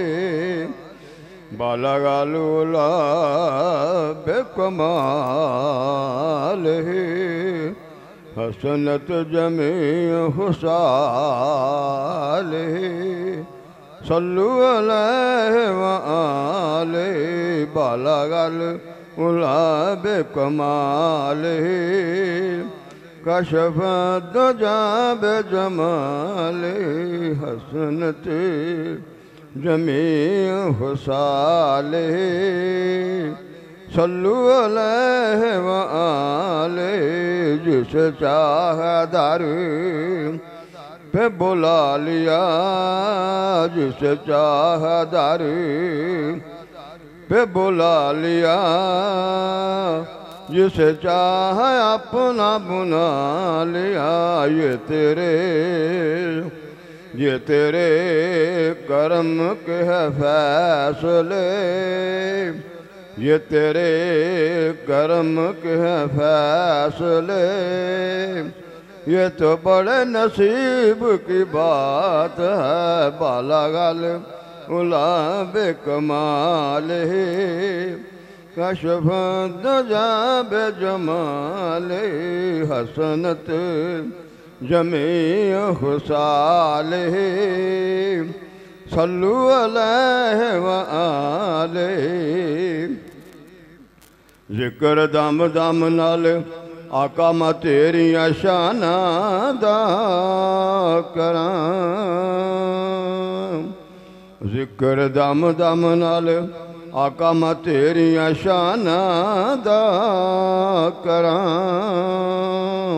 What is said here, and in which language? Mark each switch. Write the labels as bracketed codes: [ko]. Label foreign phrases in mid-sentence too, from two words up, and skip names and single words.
[ar] بلغ العلى بكماله حسنت جميع خصاله صلوا عليه وآله بلغ العلى بكماله كشف الدجى بجماله حسنت جميع خصاله صلوا عليه وآله [ur] جسے چاہا در پے بلا لیا جسے چاہا در پے بلا لیا جسے چاہا اپنا بنا لیا. یہ تیرے کرم کے ہے فیصلے یہ تیرے کرم کے ہے فیصلے یہ تو بڑے نصیب کی بات ہے. [ar] بلغ العلى بكماله كشف الدجى بجماله حسنت جميع خصاله صلوا عليه وآله. [pa] ذکر دم دم نال آقا میں تیریاں شاناں دا کراں. ذکر دم دم نال آقا میں تیریاں شاناں دا کراں.